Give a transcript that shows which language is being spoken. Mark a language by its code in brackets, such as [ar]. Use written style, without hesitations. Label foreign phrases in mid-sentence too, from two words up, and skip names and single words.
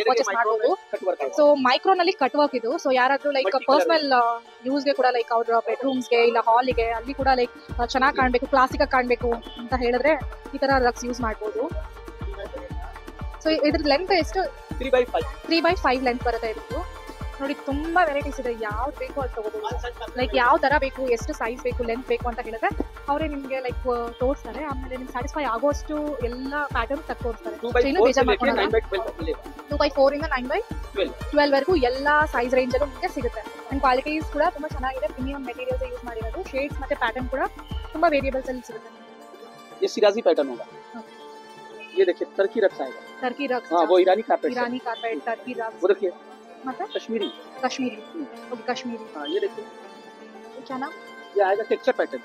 [kn] ಪರ್ಚೇಸ್ ಮಾಡಬಹುದು ಸೊ ಮೈಕ್ರೋನ್ ಅಲ್ಲಿ [en] cut work [kn] ಇದು ಸೊ ಯಾರಾದ್ರೂ [en] like personal use [kn] ಕೂಡ ಲೈಕ್ ಅವ್ರ ಬೆಡ್ರೂಮ್ಸ್ಗೆ ಇಲ್ಲ ಹಾಲಿಗೆ ಅಲ್ಲಿ ಕೂಡ ಲೈಕ್ ಚೆನ್ನಾಗಿ ಕಾಣಬೇಕು ಕ್ಲಾಸಿಕ್ ಆಗಿ ಕಾಣಬೇಕು ಅಂತ ಹೇಳಿದ್ರೆ ಈ ತರ [en] rugs use [kn] ಮಾಡಬಹುದು ಸೊ ಇದ್ರ ಲೆಂತ್ ಎಷ್ಟು 3x5 ಲೆಂತ್ ಬರುತ್ತೆ ಇದು ನೋಡಿ ತುಂಬಾ ವೆರೈಟೀಸ್ ಇದೆ ಯಾವ್ದು ಬೇಕು ಅದು ತಗೋಬಹುದು ಲೈಕ್ ಯಾವ ತರ ಬೇಕು ಎಷ್ಟು ಸೈಜ್ ಬೇಕು ಲೆಂತ್ ಬೇಕು ಅಂತ ಹೇಳಿದ್ರೆ ಅವರೇ ನಿಮ್ಗೆ ಲೈಕ್ ತೋರಿಸ್ತಾರೆ ಆಮೇಲೆ ನಿಮ್ಗೆ ಸ್ಯಾಟಿಸ್ಫೈ ಆಗೋಷ್ಟು ಎಲ್ಲ ಪ್ಯಾಟರ್ನ್ ತೋರಿಸ್ತಾರೆ 2x4 ಇಂದ 9x12 ವರೆಗೂ ಎಲ್ಲ [en] size range [kn] ಅಲ್ಲೂ ನಿಮಗೆ ಸಿಗುತ್ತೆ [en] and qualities [kn] ಕೂಡ ತುಂಬಾ ಚೆನ್ನಾಗಿದೆ [en] premium materials use [kn] ಮಾಡಿರೋದು ಶೇಡ್ಸ್ ಮತ್ತೆ ಪ್ಯಾಟರ್ನ್ ಕೂಡ ತುಂಬಾ ವೇರಿಯಬಲ್ಸ್ ಅಲ್ಲಿ ಸಿಗುತ್ತೆ [hi] ये सिराजी पैटर्न होगा ये देखिए [en] Turkey rugs [hi] आएगा [en] Turkey rugs [hi] हाँ वो ईरानी कारपेट [en] Turkey rugs [hi] वो देखिए मतलब कश्मीरी ओके कश्मीरी हाँ ये देखिए क्या नाम ये आएगा [en] texture pattern